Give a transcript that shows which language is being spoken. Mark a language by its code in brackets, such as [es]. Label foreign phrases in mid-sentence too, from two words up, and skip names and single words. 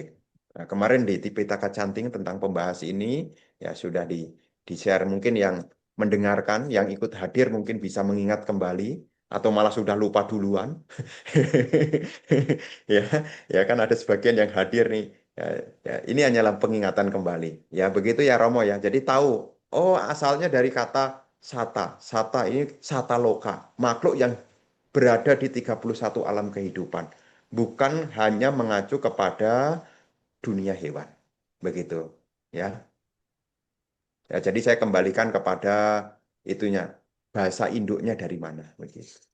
[id] Nah, kemarin di Tipitaka Canting tentang pembahas ini ya sudah di-share mungkin yang mendengarkan, yang ikut hadir mungkin bisa mengingat kembali atau malah sudah lupa duluan. Ya, ya kan ada sebagian yang hadir nih. Ya, ya, ini hanyalah pengingatan kembali. Ya, begitu ya Romo ya. Jadi tahu, oh asalnya dari kata sata. Sata ini [pi] sata loka, [id] makhluk yang berada di 31 alam kehidupan. Bukan hanya mengacu kepada dunia hewan. Begitu, ya. Ya, jadi saya kembalikan kepada itunya. Bahasa induknya dari mana, begitu.